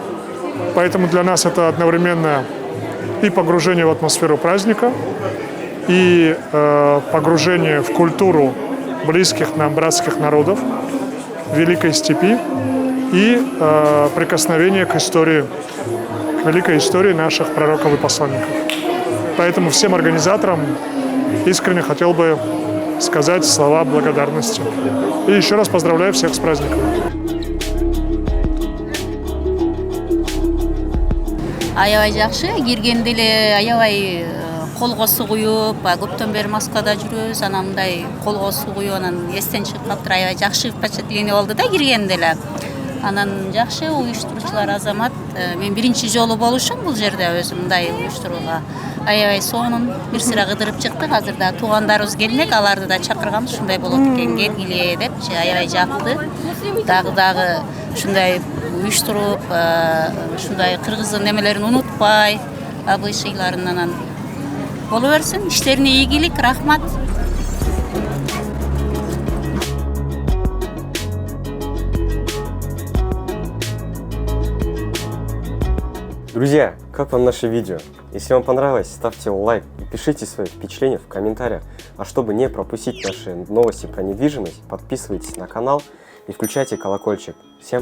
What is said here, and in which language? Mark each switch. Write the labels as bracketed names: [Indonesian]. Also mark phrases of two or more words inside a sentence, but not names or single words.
[Russian] Поэтому для нас это одновременно и погружение в атмосферу праздника, и погружение в культуру близких нам братских народов, Великой Степи, и прикосновение к истории, к великой истории наших пророков и посланников. Поэтому всем организаторам искренне хотел бы сказать слова благодарности. И еще раз поздравляю всех с праздником. [Kyrgyz] Аябай жакшы, киргенде эле аябай колго суу куюп, көптөн бери Москвада жүрөбүз, анан мындай колго суу куюп, анан эстен чыгып калыптыр, аябай жакшы впечатление болду да киргенде эле. Анан жакшы уюштуруучулар азамат, мен биринчи жолу болушум бул жерде өзүм мындай уюштурууга. Аябай сонун, бир сыра кыдырып чыктык, азыр да туугандарыбыз келмек, аларды да чакырганбыз, ушундай болот экен, келгиле депчи, аябай жакты. Дагы ушундай уюштуруп, ушундай кыргыздын немелерин унутпай, абый-шыйларын анан боло берсин, иштерине ийгилик, рахмат. [Russian] Друзья, как вам наше видео? Если вам понравилось, ставьте лайк и пишите свои впечатления в комментариях. А чтобы не пропустить наши новости про недвижимость, подписывайтесь на канал и включайте колокольчик.